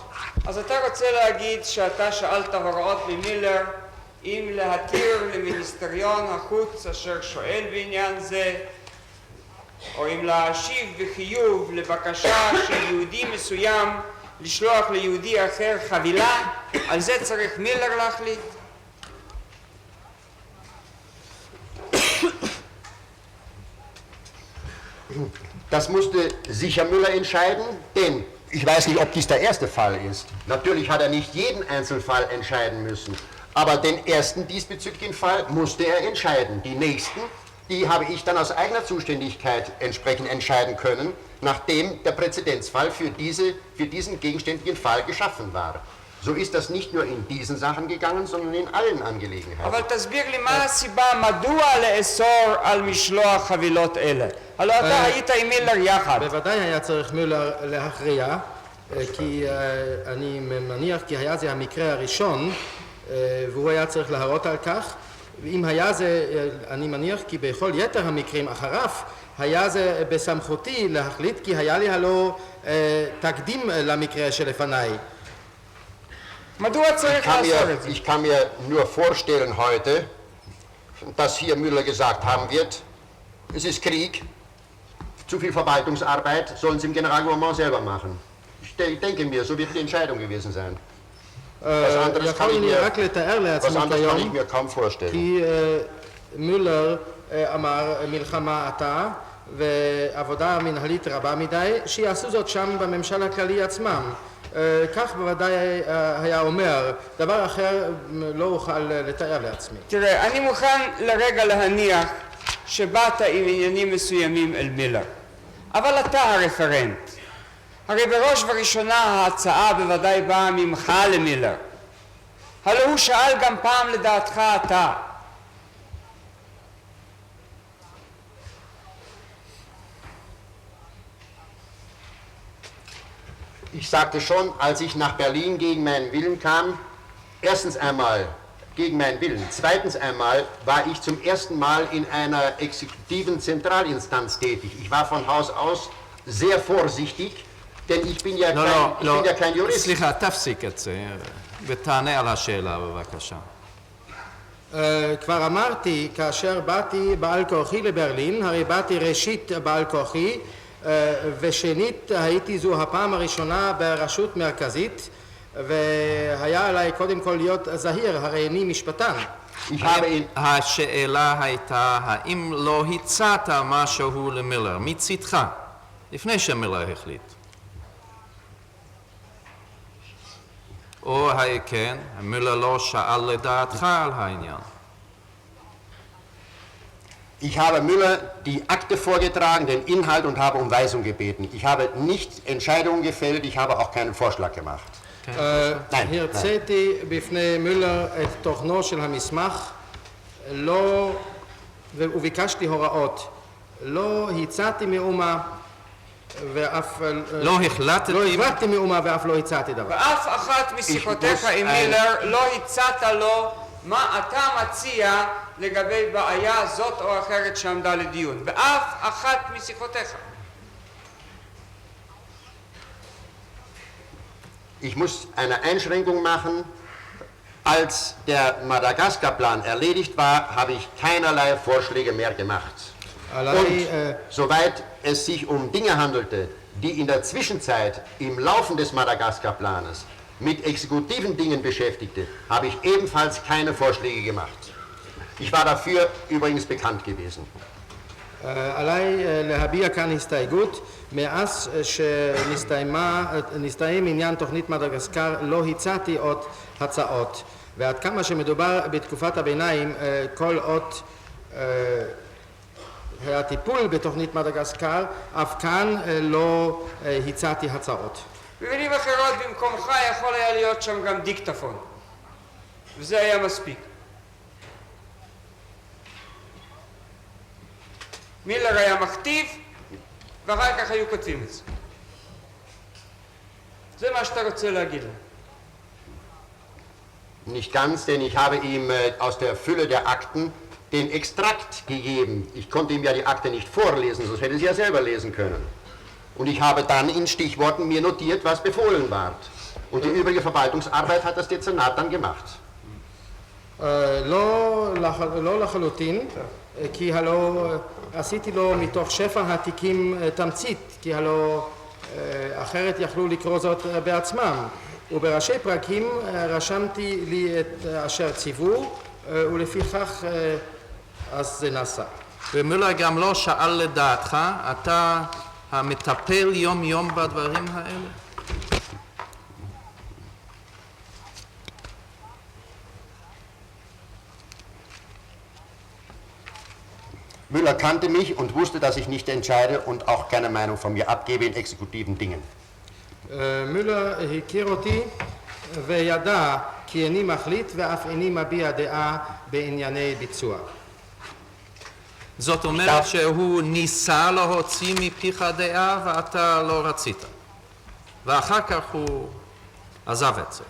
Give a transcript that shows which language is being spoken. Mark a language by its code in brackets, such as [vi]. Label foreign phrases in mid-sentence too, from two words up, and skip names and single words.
[he] אז אתה רוצה להגיד שאתה שאלת הוראות ממילר אם להתיר למיניסטריון החוץ אשר שואל בעניין זה, או אם להשיב בחיוב לבקשה של יהודי מסוים לשלוח ליהודי אחר חבילה, על זה צריך מילר להחליט? [de] Das musste sicher Müller entscheiden, denn ich weiß nicht, ob dies der erste Fall ist. Natürlich hat er nicht jeden Einzelfall entscheiden müssen, aber den ersten diesbezüglichen Fall musste er entscheiden. Die nächsten, die habe ich dann aus eigener Zuständigkeit entsprechend entscheiden können, nachdem der Präzedenzfall für diesen gegenständlichen Fall geschaffen war. So ist das nicht nur in diesen Sachen gegangen, sondern in allen Angelegenheiten. [he] אבל תסביר לי מה הסיבה, מדוע לאסור על משלוח חבילות אלה? הלוא אתה היית עם מילר יחד. בוודאי היה צריך מילר להכריע, כי אני מניח כי היה זה המקרה הראשון, והוא היה צריך להראות על כך. ואם היה זה, אני מניח כי בכל יתר המקרים אחריו, היה זה בסמכותי להחליט, כי היה לי הלא תקדים למקרה שלפניי. מדוע צריך לעשות את זה? [de] Ich kann mir nur vorstellen heute, dass hier Müller gesagt haben wird, es ist Krieg, zu viel Verwaltungsarbeit, sollen Sie im Generalgouvernement selber machen. Ich denke mir, so wird die Entscheidung gewesen sein. Was anderes kann ich mir kaum vorstellen. [he] כי מולר אמר מלחמה עתה ועבודה מנהלית רבה מדי, שיעשו זאת שם בממשל הכללי עצמם. כך בוודאי היה אומר, דבר אחר לא אוכל לתאר לעצמי. תראה, אני מוכן לרגע להניח שבאת עם עניינים מסוימים אל מילר, אבל אתה הרפרנט. הרי בראש ובראשונה ההצעה בוודאי באה ממך למילר. הלא הוא שאל גם פעם לדעתך אתה. [de] Ich sagte schon, als ich nach Berlin gegen meinen Willen kam, erstens einmal gegen meinen Willen, zweitens einmal war ich zum ersten Mal in einer exekutiven Zentralinstanz tätig. Ich war von Haus aus sehr vorsichtig, denn ich bin ja kein Jurist. [he] סליחה, תפסיק את זה ותענה על השאלה בבקשה. כבר אמרתי, כאשר באתי בעל כוחי לברלין, הרי באתי ראשית בעל כוחי, ושנית הייתי זו הפעם הראשונה ברשות מרכזית, והיה עליי קודם כל להיות זהיר, הרי איני משפטן. השאלה הייתה, האם לא הצעת משהו למילר מצדך, לפני שמילר החליט? או כן, מילר לא שאל לדעתך על העניין. [de] Ich habe Müller die Akte vorgetragen, den Inhalt und habe um Weisung gebeten. Ich habe nicht Entscheidungen gefällt, ich habe auch keinen Vorschlag gemacht. [he] הרציתי בפני מילר את תוכנו של המסמך, וביקשתי הוראות. לא הצעתי מאומה ואף לא החלטתי מאומה ואף לא הצעתי דבר. ואף אחת משיחותיך עם מילר לא הצעת לו מה אתה מציע לגבי בעיה זאת או אחרת שעמדה לדיון. באף אחת משיחותיך. [de] Ich muss eine Einschränkung machen. Als der Madagaskar-Plan erledigt war, habe ich keinerlei Vorschläge mehr gemacht. Und soweit es sich um Dinge handelte, die in der Zwischenzeit im Laufen des Madagaskar-Planes mit exekutiven Dingen beschäftigte, habe ich ebenfalls keine Vorschläge gemacht. Ich war dafür übrigens bekannt gewesen. [he] עליי להביע כאן הסתייגות. מאז שנסתיים עניין תוכנית מדגסקר לא הצעתי עוד הצעות, ועד כמה שמדובר בתקופת הביניים, כל עוד הטיפול בתוכנית מדגסקר, אף כאן לא הצעתי הצעות. במילים אחרות, במקומך יכול היה להיות שם גם דיקטפון, וזה היה מספיק. מילר היה מכתיב, ואחר כך היו כותבים את זה. זה מה שאתה רוצה להגיד לו. [de] Nicht ganz, denn ich habe ihm aus der Fülle der Akten den Extrakt gegeben. Ich konnte ihm ja die Akte nicht vorlesen, sonst hätte sie ja selber lesen können. Und ich habe dann in Stichworten mir notiert, was befohlen war. Und die übrige Verwaltungsarbeit hat das Dezernat dann gemacht. [he] לא לחלוטין, כי הלא עשיתי לו מתוך שפע התיקים תמצית, כי הלא אחרת יכלו לקרוא זאת בעצמם. ובראשי פרקים רשמתי לי את אשר ציוו, ולפיכך אז זה נעשה. ומילר גם לא שאל לדעתך, אתה המטפל יום יום בדברים האלה? [de] Müller kannte mich und wusste, dass ich nicht entscheide und auch keine Meinung von mir abgebe in exekutiven Dingen. [he] מילר הכיר אותי וידע כי איני מחליט ואף איני מביע דעה בענייני ביצוע. זאת אומרת שהוא ניסה להוציא מפיך דעה ואתה לא רצית. ואחר כך הוא עזב את זה.